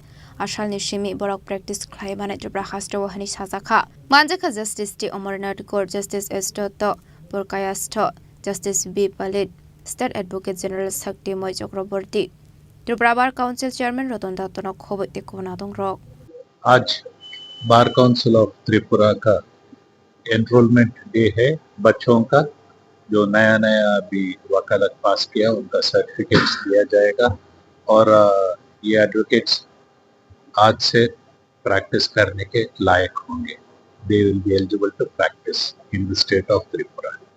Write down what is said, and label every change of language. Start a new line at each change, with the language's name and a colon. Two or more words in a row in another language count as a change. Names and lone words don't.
Kok Borok: Ashal nishimi borok practice khlaimane Tripura hasto hani sajaka. Manjaka justice ti Amarnath Court justice Estoto Purkayasto justice B Palit
English: state advocate general
Kok Borok: Sakti Moi Chakraborty Tripura Bar Council chairman Ratan Dattanok khobote konadong rok.
Hindi: आज बार काउंसिल ऑफ त्रिपुरा का
English: enrollment day
Hindi: है बच्चों का जो नया अभी वकालत पास किया उनका सर्टिफिकेट्स दिया जाएगा और ये एडवोकेट्स आज से प्रैक्टिस करने के लायक होंगे
English: they will be eligible to practice in the state of Tripura